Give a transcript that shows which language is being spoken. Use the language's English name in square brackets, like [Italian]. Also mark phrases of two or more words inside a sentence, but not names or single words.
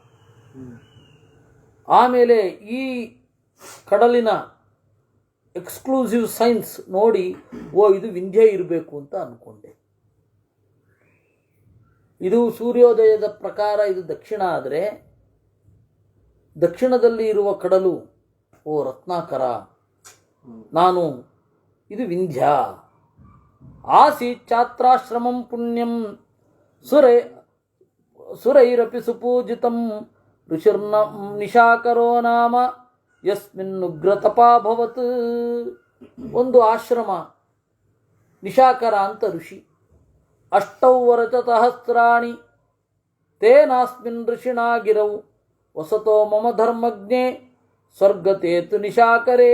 [Kannada] ಆಮೇಲೆ ಈ ಕಡಲಿನ [English] exclusive signs [Kannada] ನೋಡಿ, ಇದು ವಿಂಧ್ಯ ಇರಬೇಕು ಅಂತ ಅಂದ್ಕೊಂಡೆ. ಇದು ಸೂರ್ಯೋದಯದ ಪ್ರಕಾರ ಇದು ದಕ್ಷಿಣ ಆದರೆ, ದಕ್ಷಿಣದಲ್ಲಿ ಇರುವ ಕಡಲು ರತ್ನಾಕರ. ಇದು ವಿಂಧ್ಯ. [Sanskrit] ಆಸೀತ್ ಛಾತ್ರಾಶ್ರಮಂ ಪುಣ್ಯಂ ಸುರೈರಪಿ ಸುಪೂಜಿತಂ ಋಷಿರ್ನ ನಿಶಾಕರೋ ನಾಮ ಯಸ್ಮಿನ್ನುಗ್ರತಪಾಭವತ್. [Kannada] ಒಂದು ಆಶ್ರಮ, ನಿಶಾಕರ ಅಂತ ಋಷಿ. [Sanskrit] ಅಷ್ಟೌ ವರಚತಹಸ್ರಾಣಿ ತೇನಾಸ್ಮಿನ್ ಋಷಿಣಾ ಗಿರೌ ವಸತೋ ಮಮ ಧರ್ಮಜ್ಞೆ ಸ್ವರ್ಗತೇತು ನಿಶಾಕರೇ.